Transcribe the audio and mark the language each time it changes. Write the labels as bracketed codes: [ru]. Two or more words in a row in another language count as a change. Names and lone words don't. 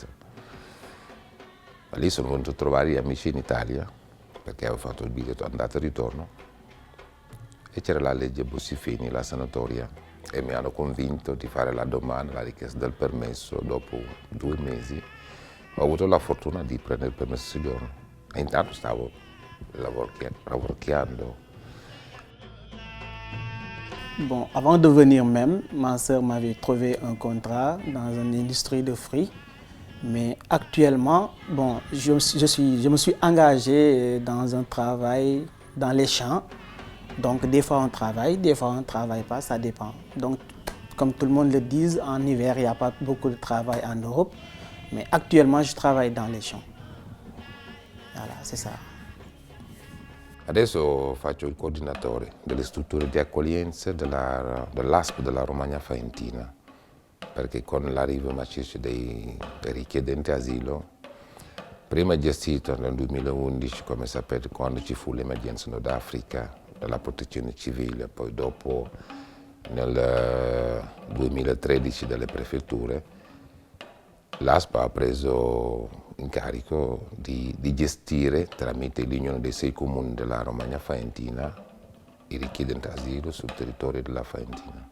[it] Ma lì sono venuto a trovare gli amici in Italia, perché avevo fatto il biglietto andata e ritorno, e c'era la legge Bossi-Fini, la sanatoria, e mi hanno convinto di fare la domanda, la richiesta del permesso. Dopo 2 mesi ho avuto la fortuna di prendere il permesso di soggiorno e intanto stavo lavorando. [fr] Bon, avant de venir même, ma sœur m'avait trouvé un contrat dans une industrie de fruits. Mais actuellement, bon, je me suis engagé dans un travail dans les champs. Donc des fois on travaille, des fois on ne travaille pas, ça dépend. Donc comme tout le monde le dit, en hiver il n'y a pas beaucoup de travail en Europe. Mais actuellement je travaille dans les champs. Voilà, c'est ça. [it] Adesso faccio il coordinatore delle strutture di accoglienza dell'ASP della Romagna Faentina, perché con l'arrivo massiccio dei richiedenti asilo, prima gestito nel 2011, come sapete, quando ci fu l'emergenza Nord Africa, della protezione civile, poi dopo nel 2013 delle prefetture, l'ASP ha preso incarico di gestire tramite l'Unione dei 6 comuni della Romagna Faentina i richiedenti asilo sul territorio della Faentina.